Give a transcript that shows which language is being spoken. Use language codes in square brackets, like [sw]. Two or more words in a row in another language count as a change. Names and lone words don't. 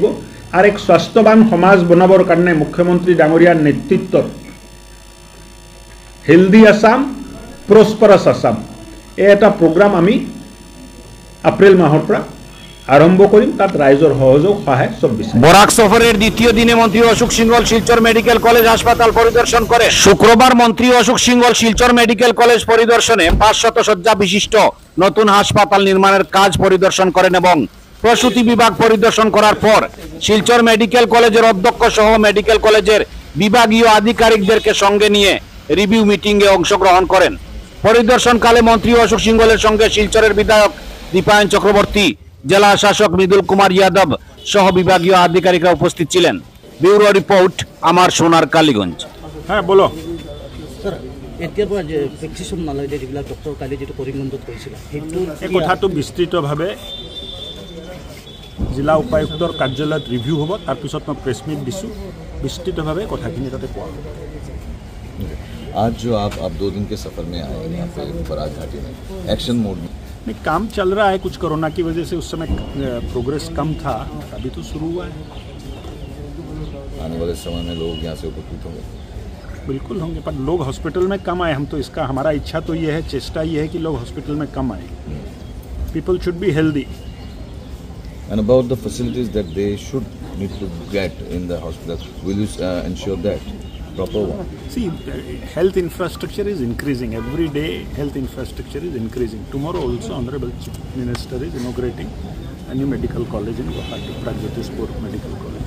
[as] আৰু এক স্বাস্থ্যৱান সমাজ বনাবৰ কাৰণে মুখ্যমন্ত্ৰী ডাঙৰীয়াৰ নেতৃত্বত হেলদি আসাম, প্ৰস্পাৰাছ আসাম এই এটা প্ৰগ্ৰাম আমি এপ্ৰিল মাহৰ পৰা আৰম্ভ কৰিম। তাত ৰাইজৰ সহযোগ সহায় সব বিচাৰিম। [bn] বরাক সফরের দ্বিতীয় দিনে মন্ত্রী অশোক সিংহল শিলচর মেডিকেল কলেজ হাসপাতাল পরিদর্শন করে। শুক্রবার মন্ত্রী অশোক সিংহল শিলচর মেডিকেল কলেজ পরিদর্শনে 500 শয্যা বিশিষ্ট নতুন হাসপাতাল নির্মাণের কাজ পরিদর্শন করেন এবং প্রসূতি বিভাগ পরিদর্শন করার পর শিলচর মেডিকেল কলেজের অধ্যক্ষ সহ মেডিকেল কলেজের বিভাগীয় আধিকারিকদেরকে সঙ্গে নিয়ে [en] review meeting [bn] অংশগ্রহণ করেন। পরিদর্শনকালে মন্ত্রী অশোক সিংহলের সঙ্গে শিলচরের বিধায়ক দীপায়ন চক্রবর্তী, জেলা শাসক মৃদুল কুমার যাদব সহ বিভাগীয় আধিকারিকরা উপস্থিত ছিলেন। ব্যুরো রিপোর্ট, আমার সোনার কালীগঞ্জ। হ্যাঁ বলো স্যার, [as] এতিয়াৰ পৰা যে প্ৰেক্টিছন নালাগে, যিবিলাক ডক্টৰ কালি যেটো কৰিমগঞ্জত কৰিছিল, সেইটো এই কথাটো বিস্তৃতভাৱে জিলা উপায়ুক্তৰ কাৰ্যালয়ত ৰিভিউ হ'ব। তাৰপিছত মই [en] press meet [as] দিছোঁ, বিস্তৃতভাৱে কথাখিনি তাতে কোৱা হ'ব। [hi] आज जो आप 2 दिन के सफ़र में आए यहाँ पे बराक घाटी में [en] action mode [hi] में, नहीं काम चल रहा है, कुछ कोरोना की वजह से उस समय प्रोग्रेस कम था, अभी तो शुरू हुआ है। आने वाले समय में लोग यहाँ से उपकृत होंगे, बिल्कुल होंगे, पर लोग हॉस्पिटल में कम आए। हम तो इसका हमारा इच्छा तो ये है, चेष्टा ये है कि लोग हॉस्पिटल में कम आए। [en] People should be healthy. and about the facilities that they should need to get in the hospital, will you ensure that proper one? See, health infrastructure is increasing every day. Health infrastructure is increasing. Tomorrow also Honorable Chief Minister is inaugurating a new medical college in Guwahati, Pragjyotispur Medical College.